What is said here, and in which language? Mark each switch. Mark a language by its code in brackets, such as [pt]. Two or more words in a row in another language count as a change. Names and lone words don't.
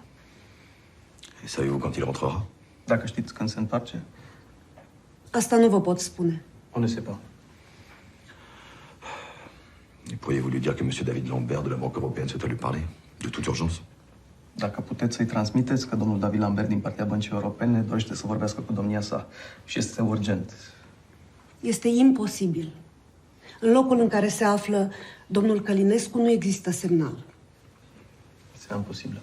[fr] Et savez-vous quand il rentrera? [ro] Dacă știți când se întoarce? Asta nu vă pot spune. [fr] On ne sait pas. Et pourriez-vous lui dire que monsieur David Lambert de la Banque européenne souhaite lui parler? De toute urgence? [ro] Dacă puteți să-i transmiteți că domnul David Lambert din partea Băncii Europene dorește să vorbească cu domnia sa și este urgent. Este imposibil. În locul în care se află domnul Călinescu nu există semnal. [fr] C'est impossible.